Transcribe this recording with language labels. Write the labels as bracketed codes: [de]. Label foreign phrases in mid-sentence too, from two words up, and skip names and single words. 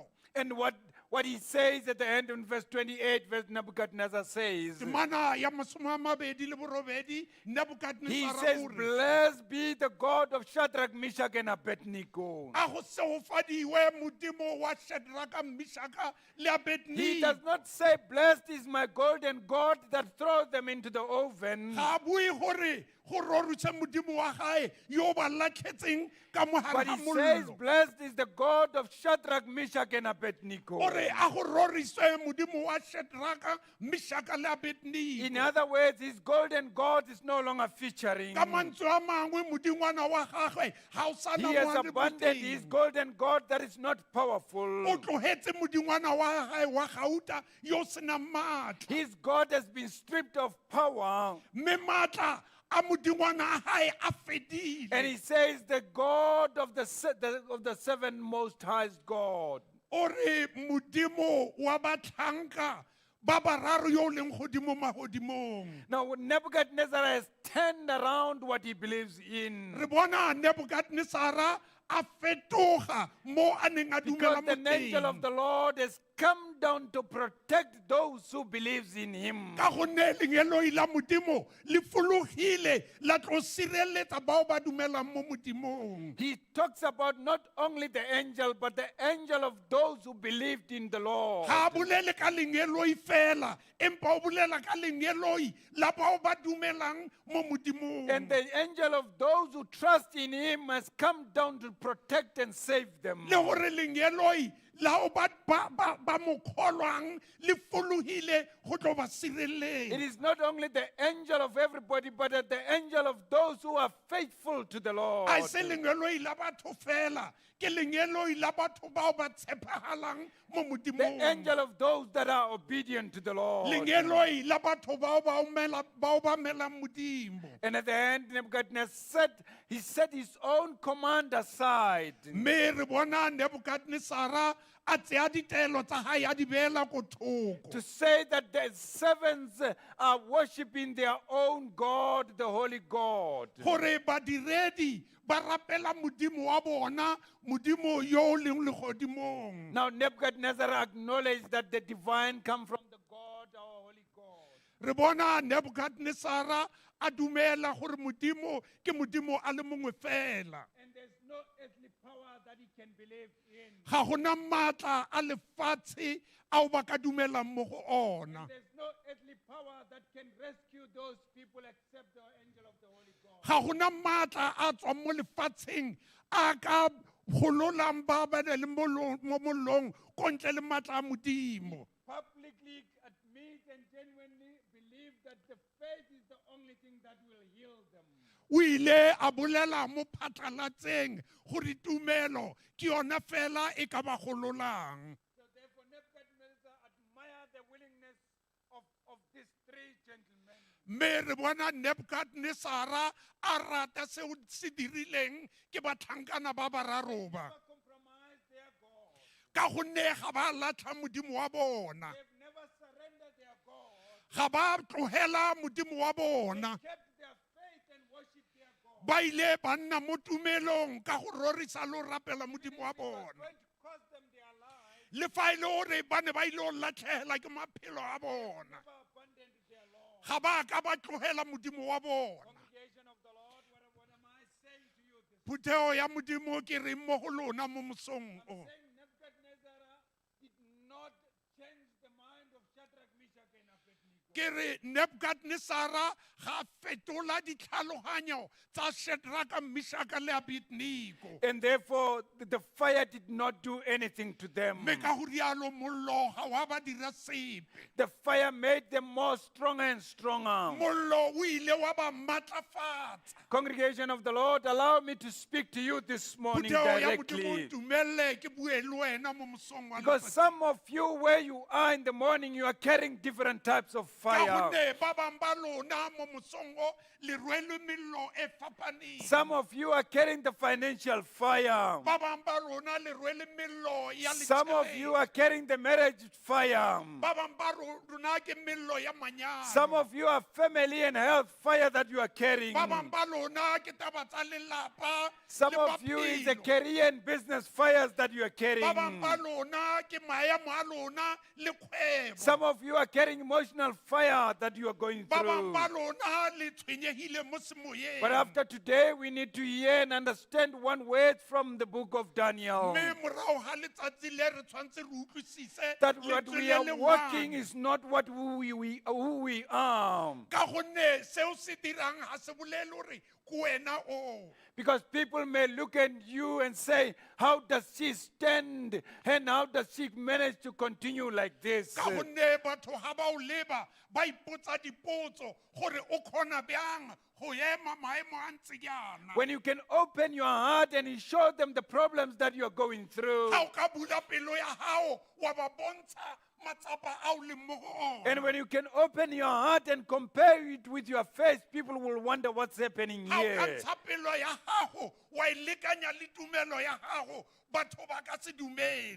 [en] And what he says at the end in verse 28, verse Nebuchadnezzar says, [tn] Temana ya masome a mabedi le borobedi [en] he Nebukadnezar says, [tn] o re, [en] blessed be the God of Shadrach, Meshach, and Abednego. [tn] a go seofadiwe modimo wa Shadraka, Meshaka le [en] He [tn] Abednego. [en] does not say, blessed is my golden God that throws them into the oven. [tn] Ga a bue gore go roruse modimo wa gae yo ba latlhetseng ka mo [en] But [tn] gare [en] he [tn] ga [en] says, [tn] mollo. [en] blessed is the God of Shadrach, Meshach, and Abednego. [tn] Ore a go roriswe modimo wa Shadraka, Meshaka le [en] In [tn] Abednego. [en] other words, his golden God is no longer featuring. [tn] Ka mantswe a mangwe modingwana wa gagwe ga o sa na [en] He has [tn] mo a le [en] abandoned his [tn] boteng. [en] golden God that is not powerful. [tn] O tlogetse modingwana wa gae wa gauta yo o senang maatla. [en] His God has been stripped of power. [tn] Mme maatla a modingwana a gae a [en] And [tn] fedile. [en] he says, the God of the seven most highest God. [tn] Ore modimo wa batlhanka ba bararo yo o leng godimo magodimong. [en] Now, Nebuchadnezzar has turned around what he believes in. [tn] Re bona Nebukadnezar a fetoga mo a neng a [en] Because [tn] dumela [en] the [tn] mo [en] angel of [tn] teng. [en] the Lord has come down to protect those who believes in him. [tn] Ka gonne lengeloi la modimo le fologile la tlo sireletsa bao ba dumelang mo modimong. [en] He talks about not only the angel, but the angel of those who believed in the Lord. [tn] Ga a bolele ka lengeloi fela empa o bolela ka lengeloi la bao ba dumelang mo modimong. [en] And the angel of those who trust in him has come down to protect and save them. [tn] Le gore lengeloi la o ba mo kgolwang le fologile go tlo ba [en] It [tn] sireletsa. [en] is not only the angel of everybody, but the angel of those who are faithful to the Lord. [tn] A se lengeloi la batho fela ke lengeloi la batho bao ba tshepagalang mo [en] The [tn] modimong. [en] angel of those that are obedient to the Lord. [tn] Lengeloi la batho bao ba melang modimo. [en] And at the end, Nebuchadnezzar he set his own command aside. [tn] Me re bona Nebukadnezar a tsea ditaelo tsa gae a di beela ko thoko. [en] To say that the servants are worshiping their own God, the Holy God. [tn] Gore badiredi ba rapela modimo wa bona, modimo yo o leng legodimong. [en] Now Nebuchadnezzar acknowledged that the divine come from the God, our holy God. [tn] Re bona Nebukadnezar a dumela gore modimo ke modimo a le mongwe fela. [en] And there's no earthly power that he can believe in. [tn] Ga gona matla a lefatshe ao ba ka dumelang mo go ona. [en] There's no earthly power that can rescue those people except the angel of the Holy God. [tn] Ga gona matla a tswang mo lefatsheng a ka gololang ba ba le mo mollong ko ntle le matla a modimo. [en] Publicly admit and genuinely believe that the faith is the only thing that will heal them. [tn] O ile a bolela mo phatlalatseng gore tumelo ke yona fela e ka ba gololang. [en] So therefore Nebuchadnezzar admired the willingness of these three gentlemen. [tn] Me re bona Nebukadnezar a rata seo se dirileng ke batlhankana ba bararo ba. [en] Never compromise their God. [tn] Ka gonne ga ba latlha modimo wa bona. [en] They've never surrendered their God. [tn] Ga ba tlogela modimo wa bona. [en] Kept their faith and worship their God. [tn] Ba ile ba nna mo tumelong ka go rorisa le go rapela modimo wa [en] It was [tn] bona. [en] going to cost them their lives. [tn] Le fa e le gore ba ne ba ile go latlhela ke maphelo a bona. [en] Never abandoned their Lord. [tn] ga ba ka ba tlogela modimo wa bona. [en] Congregation of the Lord, what am I saying to you this [tn] Putheo ya modimo ke reng mo go lona mo mosong o. [en] saying Nebuchadnezzar did not change the mind of Shadrach, Meshach, and Abednego. [tn] Ke re Nebukadnezara ga fetola ditlhaloganyo tsa Shadraka, Meshaka le Abednego. [en] And therefore, the fire did not do anything to them. [tn] Mme ka go rialo mollo ga wa ba dira sepe. [en] The fire made them more stronger and stronger. [tn] Mollo o ile wa ba matlafatsa. [en] Congregation of the Lord, allow me to speak to you this morning [tn] Putheo ya modimo [en] directly. [tn] ntumelele ke bue le wena mo mosong wa [en] Because [tn] letsatsi. [en] some of you, where you are in the morning, you are carrying different types of [tn] Ka [en] fire. [tn] gonne ba bang ba lona mo mosong o le rwele mello e fapaneng. [en] Some of you are carrying the financial fire. [tn] Ba bang ba lona le rwele mello ya [en] Some of you are carrying the marriage fire. [tn] ba bang ba rona ke mello ya manyalo. [en] Some of you are family and health fire that you are carrying. [tn] ba bang ba lona ke taba tsa lelapa [en] Some [tn] le [en] of you is the [tn] bophelo. [en] career and business fires that you are [tn] Ba [en] carrying. [tn] bang ba lona ke maemo a lona le kgwebo. [en] Some of you are carrying emotional fire that you are going [tn] Ba bang [en] through. [tn] ba lona le tshwenyegile mo semoyeng. [en] But after today, we need to hear and understand one word from the book of Daniel. [tn] Mme morago ga letsatsi le re tshwanetse re utlwisise [en] That what [tn] lentswe [en] we [tn] le [en] are [tn] le [en] walking one. is not what who we are. [tn] Ka gonne seo se dirang ga se bolele gore ke wena o. [en] Because people may look at you and say, how does she stand and how does she manage to continue like this? [tn] Ka gonne batho ga ba o leba ba ipotsa dipotso gore o kgona bjang go ema maemo a ntse jaana. [en] When you can open your heart and you show them the problems that you are going through. [tn] Ga o ka bula pelo ya gago wa ba bontsha matsapa a o leng mo go [en] And [tn] ona. [en] when you can open your heart and compare it with your face, people will wonder what's happening [tn] Ga o ka [en] here. [tn] ntsha pelo ya gago wa e lekanya le tumelo ya gago batho ba ka se dumele.